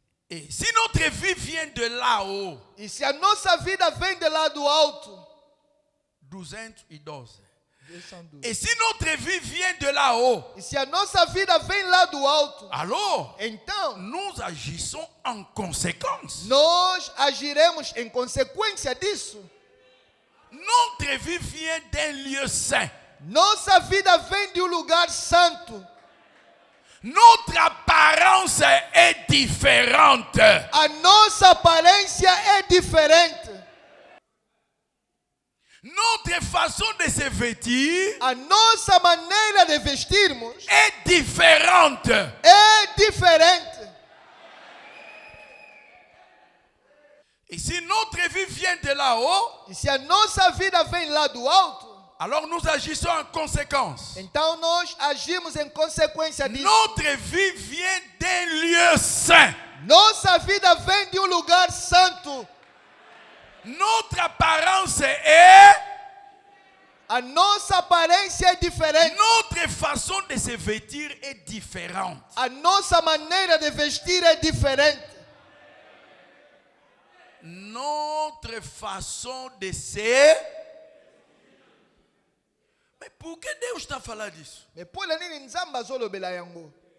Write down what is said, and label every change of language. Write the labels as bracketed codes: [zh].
[fr] Et si notre vie vient de là-haut, [pt] E se a nossa vida vem de lá do alto, [fr] 212. [pt] 212. [fr] Et si notre vie vient de là-haut, [pt] E se a nossa vida vem lá do alto, [fr] alors [pt] então [fr] nous agissons en conséquence. [pt] nós agiremos em consequência disso. [fr] Notre vie vient d'un lieu saint. [pt] Nossa vida vem de lugar santo. [fr] Notre apparence est différente. [pt] A nossa aparência é diferente. [fr] Notre façon de se vêtir [pt] A nossa maneira de vestirmos [fr] est différente. [pt] é diferente. [fr] Et si notre vie vient de là-haut, [pt] E se a nossa vida vem lá do alto, [fr] alors nous agissons en conséquence. [pt] então nós agimos em consequência disso. [fr] Notre vie vient d'un lieu saint. [pt] Nossa vida vem de lugar santo. [fr] Notre apparence est, [pt] A nossa aparência é diferente. [fr] notre façon de se vêtir est différente. [pt] A nossa maneira de vestir é diferente. [fr] Notre façon de se... [pt] Mais por que Deus está falando disso? [ln] Me pula nini nzambe azolobela yango.